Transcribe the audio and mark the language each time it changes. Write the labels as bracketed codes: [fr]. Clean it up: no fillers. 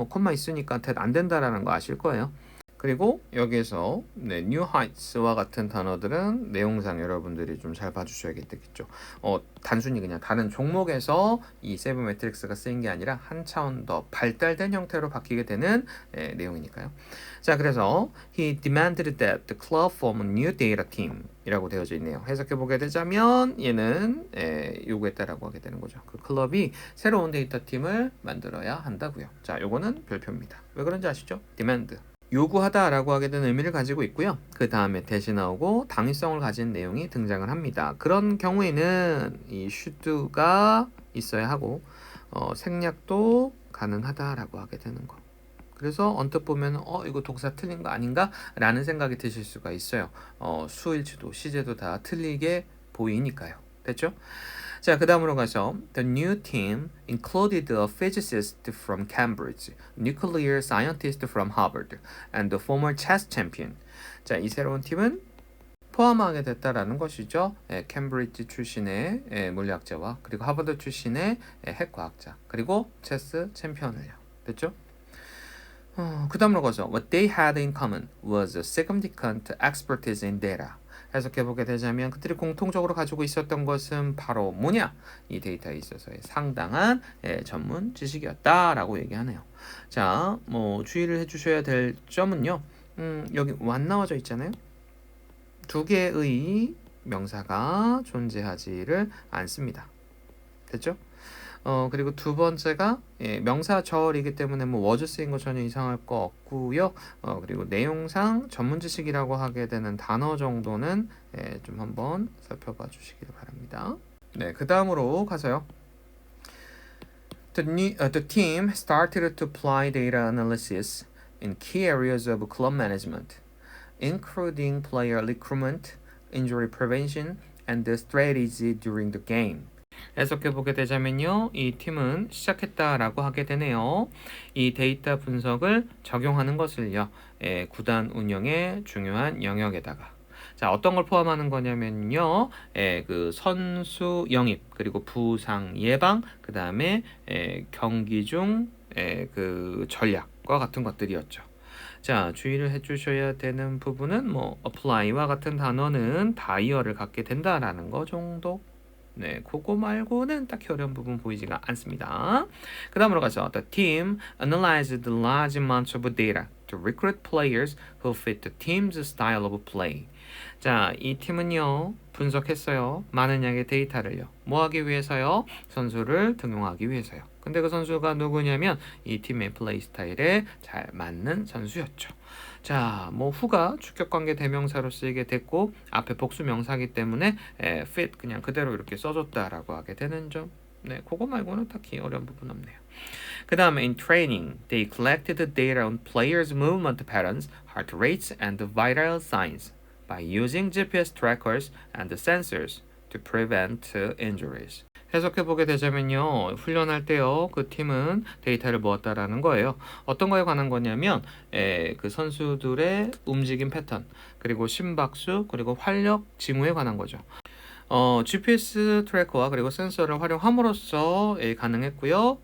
[ko] 콤마 있으니까 that 안 된다라는 거 아실 거예요. 그리고 여기에서 new heights와 같은 단어들은 내용상 여러분들이 좀 잘 봐주셔야겠죠. 단순히 그냥 다른 종목에서 이 세븐 매트릭스가 쓰인 게 아니라 한 차원 더 발달된 형태로 바뀌게 되는 내용이니까요. 자, 그래서 [en] he demanded that the club form a new data team [ko] 이라고 되어져 있네요. 해석해 보게 되자면 얘는 요구했다라고 하게 되는 거죠. 그 클럽이 새로운 데이터 팀을 만들어야 한다고요. 자, 요거는 별표입니다. 왜 그런지 아시죠? demand. 요구하다라고 하게 되는 의미를 가지고 있고요. 그 다음에 대신 나오고 당위성을 가진 내용이 등장을 합니다. 그런 경우에는 이 should가 있어야 하고 생략도 가능하다라고 하게 되는 거. 그래서 언뜻 보면 이거 동사 틀린 거 아닌가? 라는 생각이 드실 수가 있어요. 수일치도 시제도 다 틀리게 보이니까요. 됐죠? 자, 그 다음으로 가서 [en] The new team included a physicist from Cambridge, nuclear scientist from Harvard, and the former chess champion. [ko] 자, 이 새로운 팀은 포함하게 됐다라는 것이죠. 캠브리지 출신의 물리학자와 그리고 하버드 출신의 핵과학자 그리고 체스 챔피언을요. 됐죠? 그 다음으로 가서 [en] What they had in common was a significant expertise in data. [ko] 해석해보게 되자면 그들이 공통적으로 가지고 있었던 것은 바로 뭐냐? 이 데이터에 있어서의 상당한 전문 지식이었다라고 얘기하네요. 자, 주의를 해주셔야 될 점은요. 여기 what 나와져 있잖아요. 두 개의 명사가 존재하지를 않습니다. 됐죠? 그리고 두 번째가 명사절이기 때문에 was 쓰인 거 전혀 이상할 거 없고요. 그리고 내용상 전문 지식이라고 하게 되는 단어 정도는 좀 한번 살펴봐 주시길 바랍니다. 네, 그 다음으로 가서요. [en] The team started to apply data analysis in key areas of club management, including player recruitment, injury prevention, and the strategy during the game. [ko] 해석해보게 되자면요. 이 팀은 시작했다라고 하게 되네요. 이 데이터 분석을 적용하는 것을요. 구단 운영의 중요한 영역에다가 자, 어떤 걸 포함하는 거냐면요. 그 선수 영입, 그리고 부상 예방, 그 다음에 경기 중 그 전략과 같은 것들이었죠. 자, 주의를 해주셔야 되는 부분은 apply와 같은 단어는 다이어를 갖게 된다라는 거 정도. 네, 그거 말고는 딱히 어려운 부분 보이지가 않습니다. 그 다음으로 가서 [en] The team analyzed large amounts of data to recruit players who fit the team's style of play. [ko] 자, 이 팀은요, 분석했어요. 많은 양의 데이터를요. 뭐 하기 위해서요? 선수를 등용하기 위해서요. 근데 그 선수가 누구냐면 이 팀의 플레이 스타일에 잘 맞는 선수였죠. 자, 후가 주격관계 대명사로 쓰이게 됐고 앞에 복수 명사이기 때문에 fit 그냥 그대로 이렇게 써줬다라고 하게 되는 점. 네, 그거 말고는 딱히 어려운 부분 없네요. 그 다음에 [en] in training, they collected the data on players' movement patterns, heart rates, and vital signs by using GPS trackers and sensors to prevent injuries. [ko] 해석해보게 되자면요. 훈련할 때요. 그 팀은 데이터를 모았다라는 거예요. 어떤 거에 관한 거냐면 그 선수들의 움직임 패턴, 그리고 심박수, 그리고 활력 징후에 관한 거죠. GPS 트래커와 그리고 센서를 활용함으로써 가능했고요.